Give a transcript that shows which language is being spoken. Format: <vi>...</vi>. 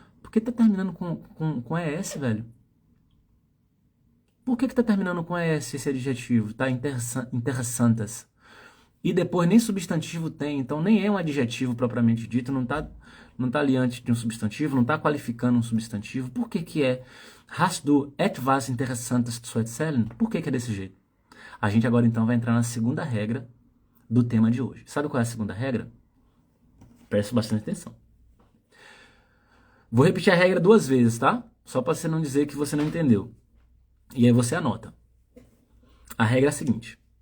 <pt>Por que tá terminando com ES, velho? Por que tá terminando com ES esse adjetivo? Tá interessantes. E depois nem substantivo tem, então nem é um adjetivo propriamente dito, não tá ali antes de um substantivo, não tá qualificando um substantivo. Por que é</pt> <de>Hast du etwas Interessantes zu erzählen?</de> <pt>Por que é desse jeito? A gente agora então vai entrar na segunda regra do tema de hoje. Sabe qual é a segunda regra? Preste bastante atenção. Vou repetir a regra 2 vezes, tá? Só para você não dizer que você não entendeu. E aí você anota. A regra é a seguinte.</pt>